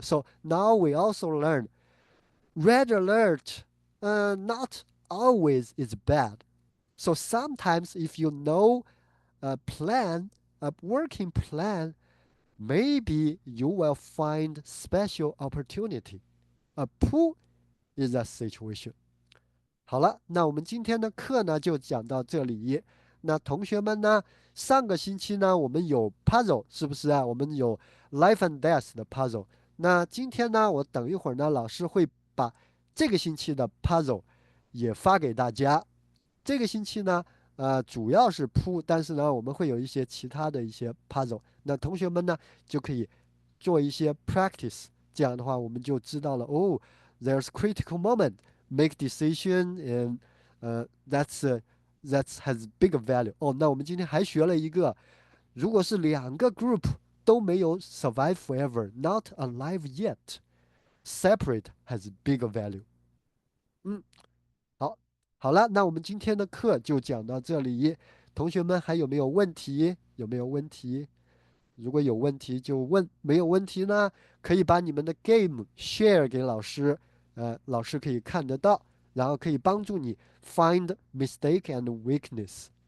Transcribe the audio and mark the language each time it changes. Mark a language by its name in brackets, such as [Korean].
[English] So now we also learn red alert not always is bad. So sometimes if you know a plan, a working plan, maybe you will find special opportunity. A pool is a situation. [Chinese] 好了，那我们今天的课呢就讲到这里。那同学们呢，上个星期呢我们有 puzzle 是不是啊？我们有 life and death 的 puzzle。那今天呢，我等一会儿呢，老师会把这个星期的 puzzle 也发给大家。这个星期呢，主要是铺，但是呢，我们会有一些其他的一些 puzzle。那同学们呢，就可以做一些 practice。这样的话，我们就知道了哦， [English] there's critical moment, make decision, and that has big value。 [Chinese] 哦，那我们今天还学了一个，如果是两个 group 都没有 [English] survive forever, not alive yet。 separate has bigger value。 [Chinese] 嗯，好，好了，那我们今天的课就讲到这里。同学们还有没有问题？有没有问题？如果有问题就问，没有问题呢，可以把你们的 game share 给老师，老师可以看得到，然后可以帮助你 [English] find mistake and weakness。